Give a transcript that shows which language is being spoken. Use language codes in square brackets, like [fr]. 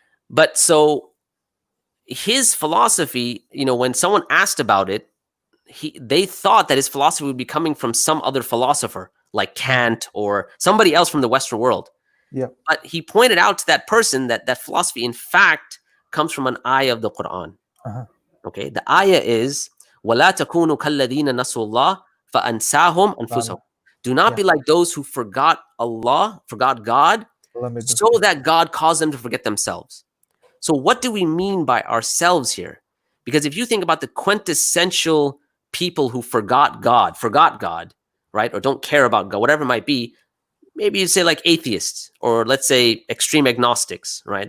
[en] But so his philosophy, when someone asked about it, they thought that his philosophy would be coming from some other philosopher like Kant or somebody else from the Western world. Yeah. But he pointed out to that person that that philosophy, in fact, comes from an ayah of the Quran. Okay, the ayah is [ar] وَلَا تَكُونُوا كَالَّذِينَ نَسُوا اللَّهَ فَأَنْسَاهُمْ أَنفُسَهُم. [en] Do not be like those who forgot Allah, forgot God, so that God caused them to forget themselves. So what do we mean by ourselves here? Because if you think about the quintessential people who forgot God, right, or don't care about God, whatever it might be, maybe you say like atheists, or let's say extreme agnostics, right?